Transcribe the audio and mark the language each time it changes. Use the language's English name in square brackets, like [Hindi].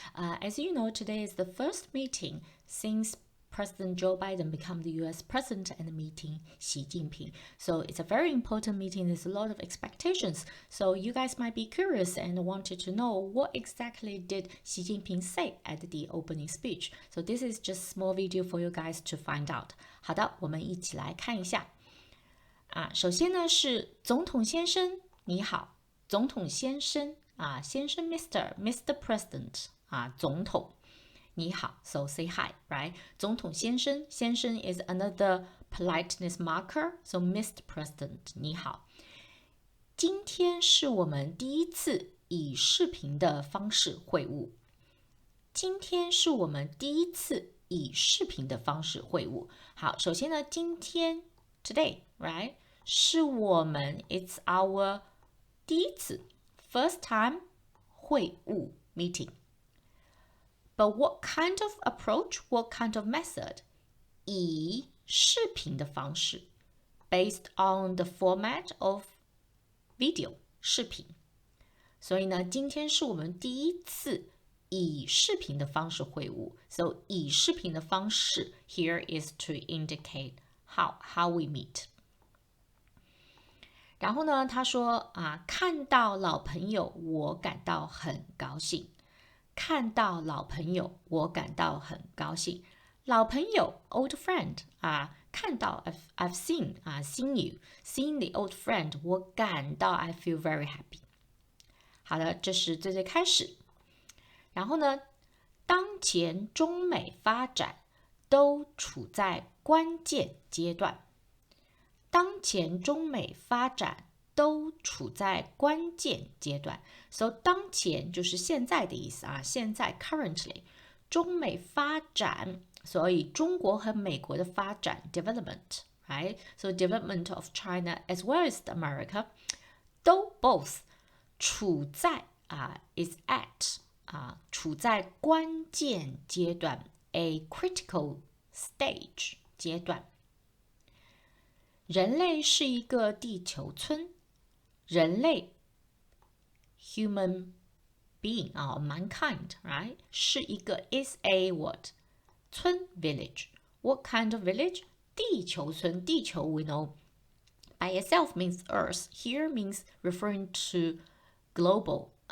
[English] As you know, today is the first meeting since President Joe Bidan became the U.S. president and meeting Xi Jinping. So it's a very important meeting. There's a lot of expectations. So you guys might be curious and wanted to know what exactly did Xi Jinping say at the opening speech. So this is just a small video for you guys to find out. [Chinese] 好的，我们一起来看一下。首先呢是总统先生，你好。总统先生先生 Mr. [English] President [Chinese] 总统你好 [English] so say hi, right? [Chinese] 总统先生 [English] is another politeness marker, so Mr. [Chinese] President 你好。今天是我们第一次以视频的方式会晤。今天是我们第一次以视频的方式会晤。好，首先呢，今天 [English] today, right? [Chinese] 是我们 [English] it's our [Chinese] 第一次 [English] first time [Chinese] 会晤 [English] meeting. But what kind of approach, what kind of method? [Chinese] 以视频的方式 [English] based on the format of video [Chinese] 视频。所以呢，今天是我们第一次以视频的方式会晤。 [English] So [Chinese] 以视频的方式 [English] here is to indicate how we meet. [Chinese] 然后呢，他说看到老朋友，我感到很高兴。看到老朋友，我感到很高兴。老朋友 [English] old friend [Chinese] 看到 [English] I've seen seen you seen the old friend [Chinese] 我感到 [English] I feel very happy。 [Chinese] 好的，这是最开始。然后呢，当前中美发展都处在关键阶段。当前中美发展都处在关键阶段 ，so 当前就是现在的意思现在 [English] currently [Chinese] 中美发展，所以中国和美国的发展 [English] development, right? So development of China as well as America [Chinese] 都 [English] both 处在is at [Chinese] 处在关键阶段 [English] a critical stage [Chinese] 阶段。人类是一个地球村，人类 [English] human being mankind, right? [Chinese] 是一个 [English] is a what? [Chinese] 村 [English] village. What kind of village? [Chinese] 地球村，地球 [English] we know by itself means earth. Here means referring to global.